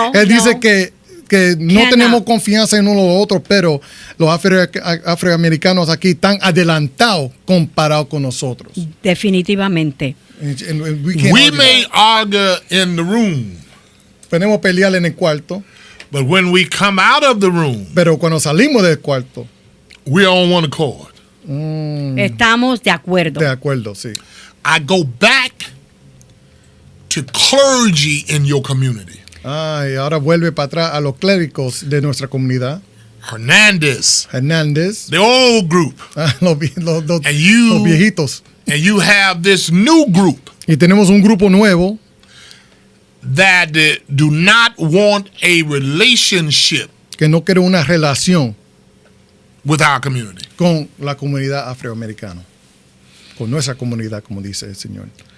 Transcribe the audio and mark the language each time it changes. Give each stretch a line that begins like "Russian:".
Spanish: Él dice que no tenemos confianza en uno o otro, pero los afroamericanos aquí están adelantados comparados con nosotros. Definitivamente.
English: And We may argue in the room,
Spanish: podemos pelear en el cuarto,
English: but when we come out of the room,
Spanish: pero cuando salimos del cuarto,
English: we're on one accord.
Spanish: Estamos de acuerdo. de acuerdo, sí.
English: I go back to clergy in your community.
Spanish: Y ahora vuelve para atrás a los clérigos de nuestra comunidad.
English: Hernandez,
Spanish: Hernández,
English: the old group.
Spanish: los viejitos.
English: And you have this new group
Spanish: Y tenemos un grupo nuevo
English: that do not want a relationship
Spanish: que no quiere una relación
English: with our community.
Spanish: con la comunidad afroamericana, con nuestra comunidad, como dice el Señor.